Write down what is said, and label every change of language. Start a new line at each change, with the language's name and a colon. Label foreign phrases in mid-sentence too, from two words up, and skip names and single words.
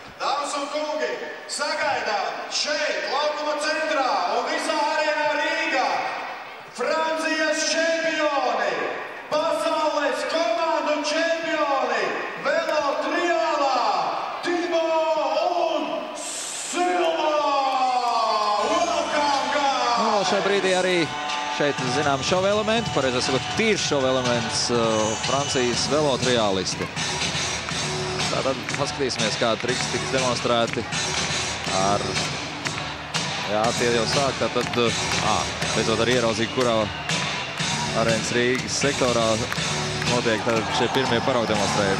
Latvian: Dāmas un kungi, sagaidām šeit, laukuma centrā un visā arēnā Rīgā Francijas čempioni, pasaules komandu čempioni, velo triālā Timo un Silva!
English: Welcome, guys!
Latvian: Nu, šajā brīdī arī šeit, zinām, šova elementi, pareizāk sakot, tīrs šova elements Francijas velo triālisti. Tātad paskatīsimies, kādi triksi tiks demonstrēti ar... Jā, tie jau sāk, tātad... beidzot arī ieraudzīgi, kurā arēnas Rīgas sektorā notiek šie pirmie paraugu demonstrējumi.